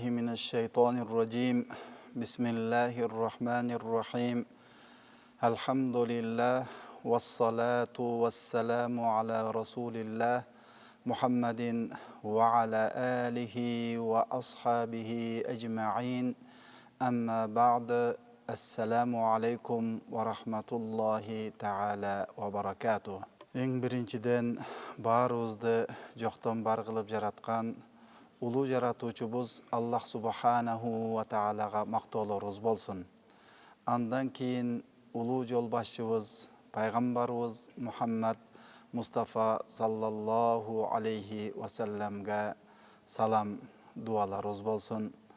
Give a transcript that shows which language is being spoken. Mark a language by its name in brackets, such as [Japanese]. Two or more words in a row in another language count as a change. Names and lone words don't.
[Arabic] الشيطان الرجيم بسم الله الرحمن الرحيم الحمد لله والصلاة والسلام على رسول الله محمد وعلى آله وأصحابه أجمعين أما بعد السلام عليكم ورحمة الله تعالى وبركاته. [Kyrgyz] Eң birinciden barыбызды жоқтан бар кылып жараткан улуу жаратуучубуз Аллах [Arabic] سبحانه وتعالى [Kyrgyz] мактоолорубуз болсун. Андан кийин улуу жол башчыбыз пайгамбарыбыз Мухаммад Мустафа [Arabic] صلى الله عليه وسلم [Kyrgyz] салам дуаларыбыз болсун.